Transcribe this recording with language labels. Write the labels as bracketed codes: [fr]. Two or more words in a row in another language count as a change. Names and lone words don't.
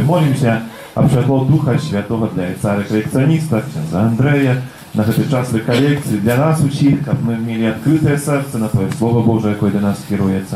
[ru] Молимся об святло Духа Святого для отца реколекциониста, князя Андрея, на этот час реколлекции для нас [be] усіх, каб мы мелі адкрытае сэрца на Твое Слово Божие, якое да нас кіруецца.